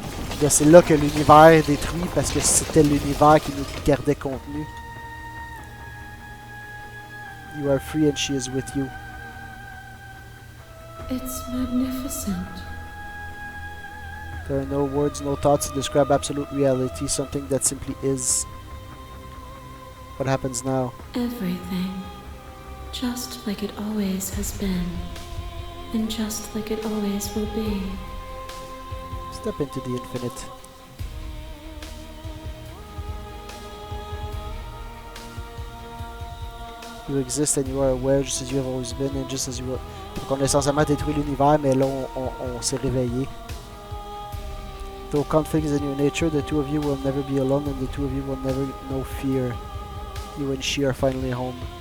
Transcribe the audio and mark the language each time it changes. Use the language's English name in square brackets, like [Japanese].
[French] Puis c'est là que l'univers est détruit parce que c'était l'univers qui nous gardait contenu. [English] You are free and she is with you. It's magnificent. There are no words, no thoughts to describe absolute reality, something that simply is. What happens now? Everything. Just like it always has been. And just like it always will be. Step into the infinite. You exist and you are aware just as you have always been and just as you were. [French] Donc on a essentiellement détruit l'univers, mais là on s'est réveillé. [English] Though conflict is in your nature, the two of you will never be alone and the two of you will never know fear. You and she are finally home.